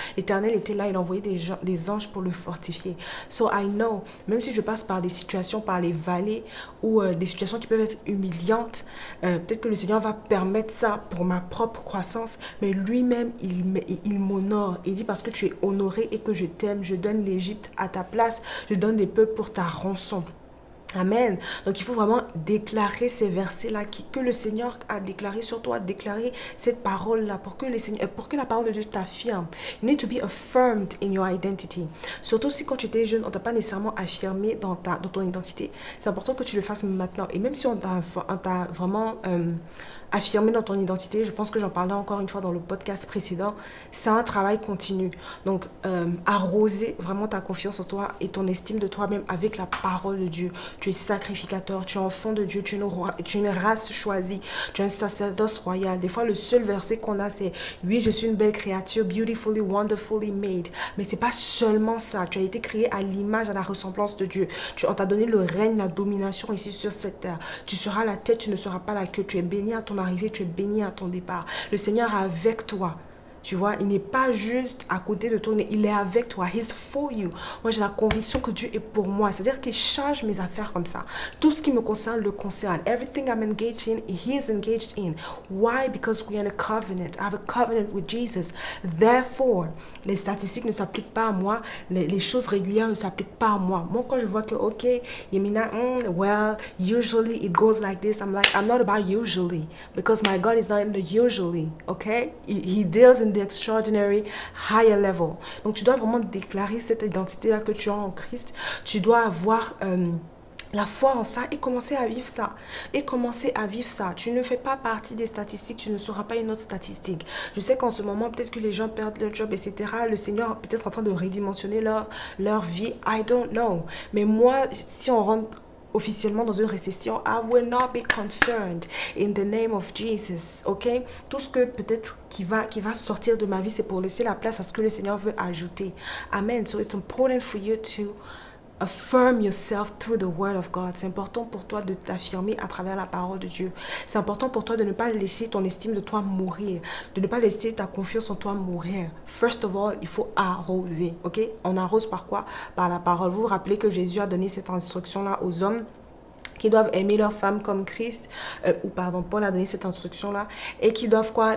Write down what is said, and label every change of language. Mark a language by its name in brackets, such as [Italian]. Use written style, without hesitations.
[French] L'Éternel était là, il envoyait des anges pour le fortifier. [English] So I know, [French] même si je passe par des situations, par les vallées, ou des situations qui peuvent être humiliantes, peut-être que le Seigneur va permettre ça pour ma propre croissance, mais lui-même, il m'honore. Il dit, parce que tu es honoré et que je t'aime, je donne l'Égypte à ta place, je donne des peuples pour ta rançon. Amen. Donc il faut vraiment déclarer ces versets-là que le Seigneur a déclaré sur toi, déclarer cette parole-là pour que la parole de Dieu t'affirme. [English] You need to be affirmed in your identity. [French] Surtout si quand tu étais jeune, on t'a pas nécessairement affirmé dans ton identité. C'est important que tu le fasses maintenant. Et même si on t'a vraiment affirmé dans ton identité, je pense que j'en parlais encore une fois dans le podcast précédent, c'est un travail continu. Donc arroser vraiment ta confiance en toi et ton estime de toi-même avec la parole de Dieu. Tu es sacrificateur, tu es enfant de Dieu, tu es une race choisie, tu es un sacerdoce royal. Des fois, le seul verset qu'on a, c'est « Oui, je suis une belle créature, [English] beautifully, wonderfully made ». [French] Mais c'est pas seulement ça. Tu as été créé à l'image, à la ressemblance de Dieu. On t'a donné le règne, la domination ici sur cette terre. Tu seras la tête, tu ne seras pas la queue. Tu es béni à ton arrivée, tu es béni à ton départ. Le Seigneur est avec toi. Tu vois, il n'est pas juste à côté de toi, il est avec toi. [English] He's for you. [French] Moi, j'ai la conviction que Dieu est pour moi. C'est-à-dire qu'il change mes affaires comme ça. Tout ce qui me concerne le concerne. [English] Everything I'm engaged in, he is engaged in. Why? Because we are in a covenant. I have a covenant with Jesus. Therefore, [French] les statistiques ne s'appliquent pas à moi. Les choses régulières ne s'appliquent pas à moi. Moi, quand je vois que, [English] ok, Yemina, well, usually it goes like this. I'm not about usually. Because my God is not in the usually. Okay? He deals in the extraordinary higher level. [French] Donc tu dois vraiment déclarer cette identité-là que tu as en Christ. Tu dois avoir la foi en ça et commencer à vivre ça. Et commencer à vivre ça. Tu ne fais pas partie des statistiques, tu ne seras pas une autre statistique. Je sais qu'en ce moment, peut-être que les gens perdent leur job, etc. Le Seigneur est peut-être en train de redimensionner leur vie. [English] I don't know. [French] Mais moi, si on rentre officiellement dans une récession, [English] I will not be concerned in the name of Jesus, ok? [French] Tout ce que peut-être qui va sortir de ma vie, c'est pour laisser la place à ce que le Seigneur veut ajouter. Amen. [English] So it's important for you to affirm yourself through the word of God. [French] C'est important pour toi de t'affirmer à travers la parole de Dieu. C'est important pour toi de ne pas laisser ton estime de toi mourir, de ne pas laisser ta confiance en toi mourir. [English] First of all, [French] il faut arroser, ok? On arrose par quoi? Par la parole. Vous vous rappelez que Jésus a donné cette instruction-là aux hommes qui doivent aimer leur femme comme Christ, Paul a donné cette instruction-là, et qui doivent quoi?